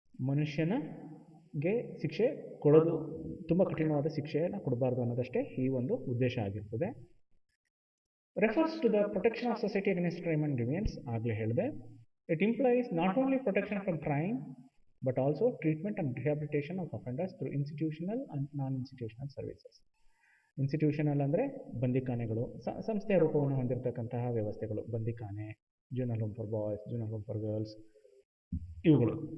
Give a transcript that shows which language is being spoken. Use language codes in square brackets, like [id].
[kn] ಮನುಷ್ಯನಿಗೆ ಶಿಕ್ಷೆ ಕೊಡೋದು, ತುಂಬ ಕಠಿಣವಾದ ಶಿಕ್ಷೆಯನ್ನು ಕೊಡಬಾರ್ದು ಅನ್ನೋದಷ್ಟೇ ಈ ಒಂದು ಉದ್ದೇಶ ಆಗಿರ್ತದೆ. [en] refers to the protection of society against crime and deviance. [kn] ಆಗಲೇ ಹೇಳಿದೆ. [en] It implies not only protection from crime but also treatment and rehabilitation of offenders through institutional and non-institutional services. [kn] Institutional ಅಂದರೆ ಬಂದಿಖಾನೆಗಳು, ಸಂಸ್ಥೆಯ ರೂಪವನ್ನು ಹೊಂದಿರತಕ್ಕಂತಹ ವ್ಯವಸ್ಥೆಗಳು, ಬಂದಿಖಾನೆ, zonal home for boys, zonal home for girls, ಇವುಗಳು.